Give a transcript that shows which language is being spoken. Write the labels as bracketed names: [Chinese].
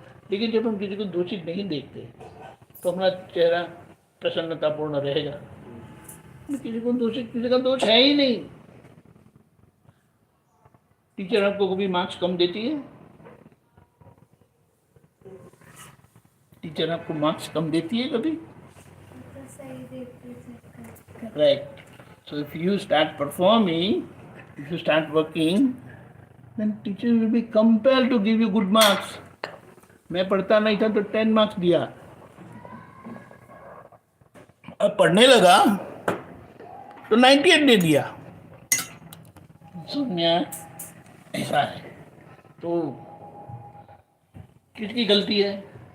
[Hindi] लेकिन जब हम किसी को दोषित नहीं देखते तो हमारा चेहरा प्रसन्नतापूर्ण रहेगा। किसी को दोषित, किसी का दोष है ही नहीं। टीचर आपको कभी मार्क्स कम देती है? टीचर आपको मार्क्स कम देती है कभी? [English] Correct. So if you start performing, if you start working, then teacher will be compelled to give you good marks. [Hindi] मैं पढ़ता नहीं था तो 10 मार्क्स दिया, अब पढ़ने लगा तो 98 दे दिया। समझ ऐसा है। तो किसकी गलती है?